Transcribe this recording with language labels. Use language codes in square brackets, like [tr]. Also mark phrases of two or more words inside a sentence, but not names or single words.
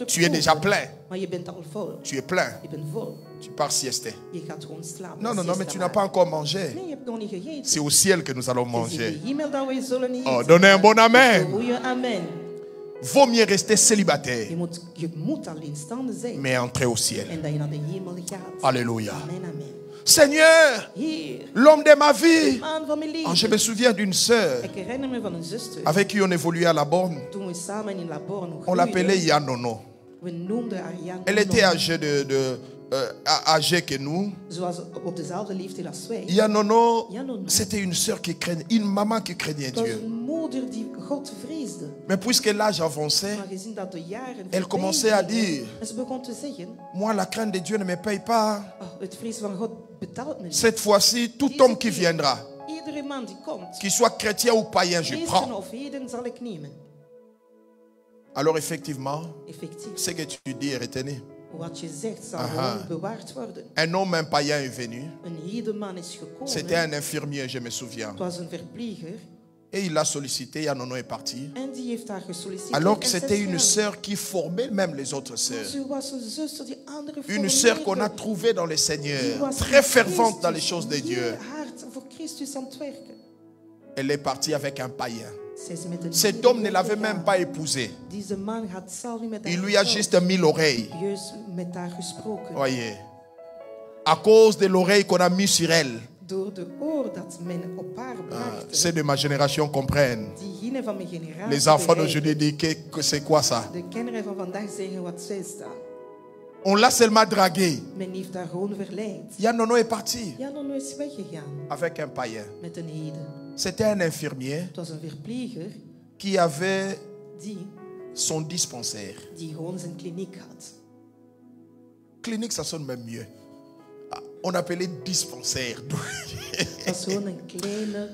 [fr] Tu es déjà [nl] proeven. [fr] plein. [nl] Maar je bent al vol. [fr] Tu es plein. [nl] Je bent vol. [fr] Tu pars siester. [nl] Je gaat gewoon slapen. [fr] Non, non, non, mais [nl] Siesta [fr] tu n'as [nl] maken. [fr] pas encore mangé. [nl] Nee, je hebt nog niet gegeten. [fr] C'est au ciel que nous allons [nl] Het is in [fr] manger. [nl] de hemel dat we zullen eten. [fr] Oh, donnez un bon amen. [nl] Een goeie amen. [fr] Vaut mieux rester célibataire, [nl] Je moet alleenstaande zijn. [fr] mais entrer au ciel. [nl] En dat je naar de hemel gaat. [fr] Alléluia. Amen, amen. Seigneur, [nl] Heer, [fr] l'homme de ma vie. [nl] man van mijn [fr] Oh, je [nl] leven. [fr] me souviens d'une sœur [nl] Ik herinner me van een zuster. [fr] avec qui on évoluait à la borne. [nl] Toen we samen in Laborn [fr] On l'appelait Yanono. [nl] We noemden haar Jan. [fr] Elle était âgée que nous. [nl] Ze was op dezelfde leeftijd als wij. [fr] Yanono, [nl] Yanono. [fr] c'était une sœur qui craignait, une maman qui craignait [nl] Het was [fr] Dieu. [nl] een moeder die God vreesde. [fr] Mais puisque l'âge avançait, [nl] Maar gezien dat de jaren [fr] elle commençait à [nl] voorbij gingen, [fr] dire, [nl] en ze begon te zeggen, [fr] moi la crainte de Dieu ne me paye pas. [nl] oh, het vrees van God betaalt me niet. [fr] Cette fois-ci, tout homme qui viendra, [nl] Iedere man die komt, [fr] qu'il soit chrétien ou païen, je [nl] christen [fr] prends. [nl] of heden, zal ik nemen. [fr] Alors effectivement, [nl] Effectief. [fr] ce que tu dis est retenu. [nl] Wat je zegt zal Aha. gewoon bewaard worden. [fr] Un homme, un païen est venu. [nl] Een hedenman is gekomen. [fr] C'était un infirmier, je me souviens. [nl] Het was een verpleger. [fr] Et il l'a sollicité, Yanono est parti. [nl] En die heeft haar gesolliciteerd. [fr] Alors que [nl] en zij [fr] c'était [nl] is [fr] une [nl] gegaan. [fr] sœur qui formait même les autres sœurs. [nl] Ze was een zuster die andere [fr] Une sœur qu'on a [nl] formeerde. [fr] trouvée dans le [nl] Die [fr] Seigneur. [nl] was [fr] Très [nl] in [fr] fervente dans les [nl] Christus, [fr] choses de Dieu. [nl] heel hard voor Christus aan het werken. [fr] Elle est partie avec un païen. [nl] Zij is met een [fr] Cet homme ne [nl] hedenman [fr] l'avait [nl] gegaan. [fr] même pas épousée. [nl] Deze man had zelf niet met haar [fr] Il lui a [nl] getrouwd. [fr] juste mis l'oreille. [nl] Juist met haar gesproken. [fr] Voyez. À cause de l'oreille qu'on a mis sur elle. [nl] Door de oor dat men op haar bracht. [fr] Ceux de ma génération comprennent. [nl] Diegenen van mijn generatie. [fr] Les enfants [nl] begrijpen. [fr] d'aujourd'hui disent que c'est quoi ça? [nl] De kinderen van vandaag zeggen wat zij staan. [fr] On l'a seulement dragué. [nl] Men heeft haar gewoon verleid. [fr] Yanono est parti [nl] Ja, dan is weggegaan [fr] avec un païen. [nl] met een heden. [fr] C'était un infirmier [nl] Het was een verpleger [fr] qui avait [nl] die [fr] son dispensaire. [nl] gewoon zijn kliniek had. [fr] Clinique, ça sonne même mieux. Ah, on appelait dispensaire. [nl] Het was gewoon een kleine...